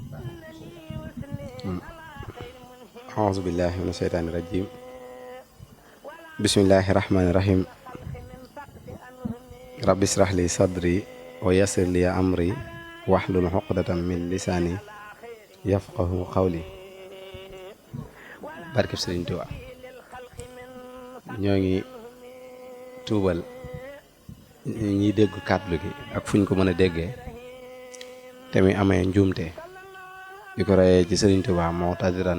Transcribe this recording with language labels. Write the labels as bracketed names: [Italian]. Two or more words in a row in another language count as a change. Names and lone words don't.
[Arabic] أعوذ بالله من الشيطان الرجيم. بسم الله الرحمن الرحيم. رب اشرح لي صدري ويسر لي أمري واحلل عقدة من لساني يفقه قولي. [Wolof] barkeb Sëriñ Tuubaa ñoo ngi tuubal ñiy dégg kàddu gi ak fuñ ko mën a déggee te muy amee njuumte di ko reyee ci Sëriñ Tuubaa mu'tadiran